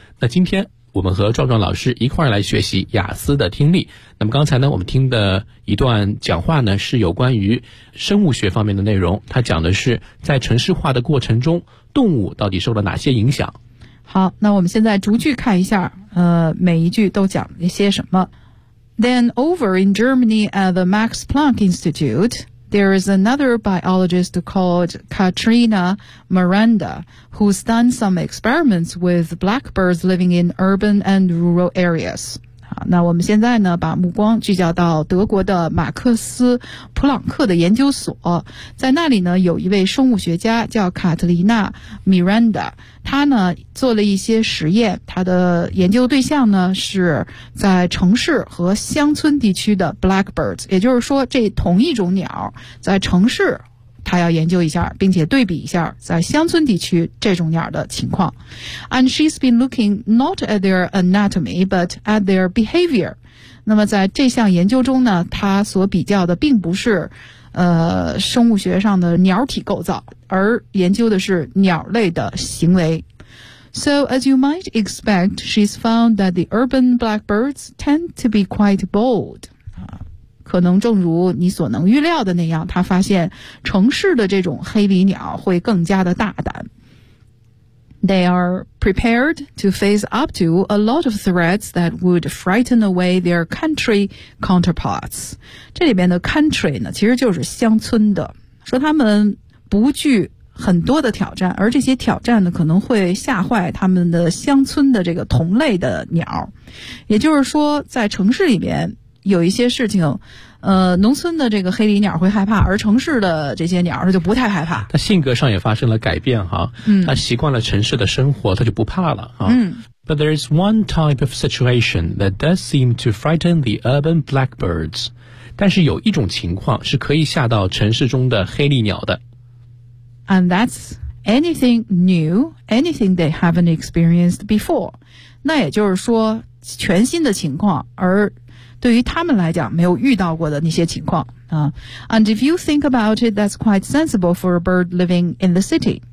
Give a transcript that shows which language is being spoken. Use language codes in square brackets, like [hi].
[zh] 那今天我们和壮壮老师一块来学习雅思的听力。那么刚才呢，我们听的一段讲话呢，是有关于生物学方面的内容，它讲的是在城市化的过程中动物到底受了哪些影响。好，那我们现在逐句看一下，每一句都讲了一些什么。 [en] Then over in Germany at the Max Planck Institute, there is another biologist called Katerina Miranda, who's done some experiments with blackbirds living in urban and rural areas. [zh] 好，那我们现在呢，把目光聚焦到德国的马克思普朗克的研究所，在那里呢，有一位生物学家叫卡特琳娜·米兰达，他呢做了一些实验，他的研究对象呢是在城市和乡村地区的 blackbirds， 也就是说这同一种鸟在城市他要研究一下，并且对比一下在乡村地区这种鸟的情况。 [en] And she's been looking not at their anatomy but at their behavior。 [zh] 那么在这项研究中呢，他所比较的并不是生物学上的鸟体构造，而研究的是鸟类的行为。 [en] So as you might expect, she's found that the urban blackbirds tend to be quite bold。 [zh] 可能正如你所能预料的那样，他发现城市的这种黑鹂鸟会更加的大胆。 [en] They are prepared to face up to a lot of threats that would frighten away their country counterparts. [zh] 这里边的 country 呢，其实就是乡村的，说他们不惧很多的挑战，而这些挑战呢，可能会吓坏他们的乡村的这个同类的鸟。也就是说，在城市里边有一些事情，农村的这个黑鹂鸟会害怕，而城市的这些鸟它就不太害怕。它性格上也发生了改变哈，它习惯了城市的生活，它就不怕了哈。 [en] But there is one type of situation that does seem to frighten the urban blackbirds. [zh] 但是有一种情况是可以吓到城市中的黑鹂鸟的。 [en] And that's anything new, anything they haven't experienced before. [zh] 那也就是说全新的情况，而对于他们来讲没有遇到过的那些情况啊。 [en] And if you think about it, that's quite sensible for a bird living in the city.